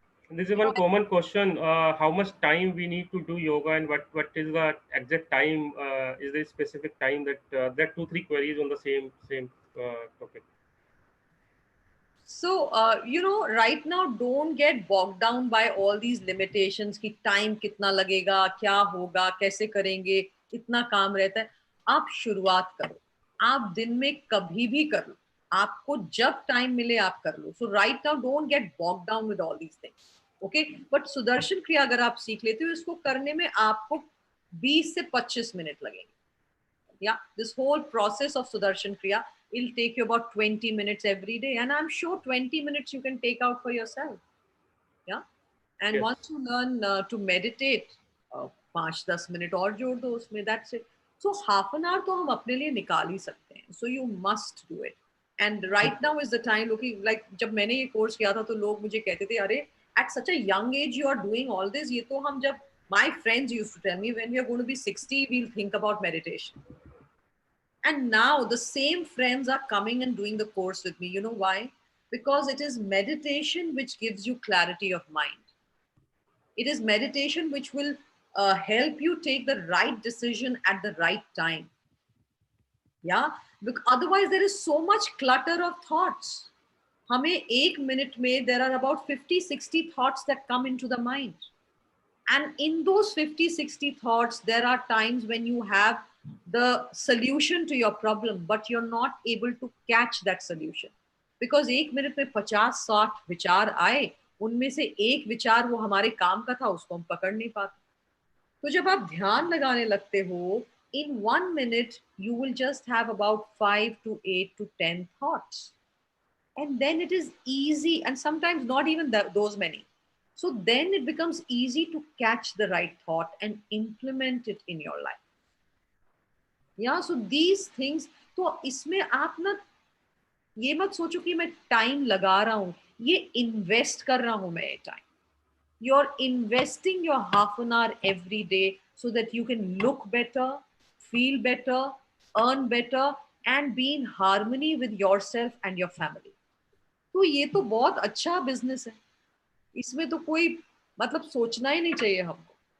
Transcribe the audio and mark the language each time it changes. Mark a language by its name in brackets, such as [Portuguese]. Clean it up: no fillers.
[English] This is one common question: how much time we need to do yoga, and what is the exact time? Is there a specific time that there are 2-3 queries on the same topic? So right now, don't get bogged down by all these limitations. [Hindi] कि time कितना लगेगा, क्या होगा, कैसे करेंगे, इतना काम रहता है. आप शुरुआत करो. आप दिन में कभी भी कर लो. आपको जब time मिले आप कर लो. [English] So right now, don't get bogged down with all these things. [Hindi] Okay, but Sudarshan क्रिया अगर आप सीख लेते हो, इसको करने में आपको 20 से 25 मिनट लगेंगे. [English] Yeah, this whole process of Sudarshan Kriya, it'll take you about 20 minutes every day. And I'm sure 20 minutes you can take out for yourself. Yeah. And yes. Once you learn to meditate, 5-10 minutes [Hindi] और जोड़ दो उसमें, [English] that's it. So half an hour [Hindi] तो हम अपने लिए निकाल ही सकते हैं. [English] So you must do it. And right now is the time, looking like [Hindi] जब मैंने ये कोर्स किया था तो लोग मुझे कहते थे, अरे [English] at such a young age you are doing all this. [Hindi] ये तो हम जब, [English] my friends used to tell me, when we are going to be 60, we'll think about meditation. And now the same friends are coming and doing the course with me. You know why? Because it is meditation which gives you clarity of mind. It is meditation which will help you take the right decision at the right time. Yeah, because otherwise there is so much clutter of thoughts. [Hindi] हमें 1 minute में [English] there are about 50-60 thoughts that come into the mind. And in those 50-60 thoughts, there are times when you have the solution to your problem, but you're not able to catch that solution. Because [Hindi] 1 minute में 50-60 विचार आए, उनमें से एक विचार वो हमारे काम का था, उसको हम पकड़ नहीं पाते. तो जब आप ध्यान लगाने लगते हो, [English] in 1 minute, you will just have about 5 to 8 to 10 thoughts. And then it is easy, and sometimes not even those many. So then it becomes easy to catch the right thought and implement it in your life. Yeah, so these things, [Hindi] तो इसमें आप ना ये मत सोचो कि मैं time लगा रहा हूँ, ये इन्वेस्ट कर रहा हूँ मैं ये time. [English] You're investing your half an hour every day so that you can look better, feel better, earn better, and be in harmony with yourself and your family. [Hindi] तो ये तो बहुत अच्छा बिजनेस है. इसमें तो कोई मतलब सोचना ही नहीं चाहिए हमको.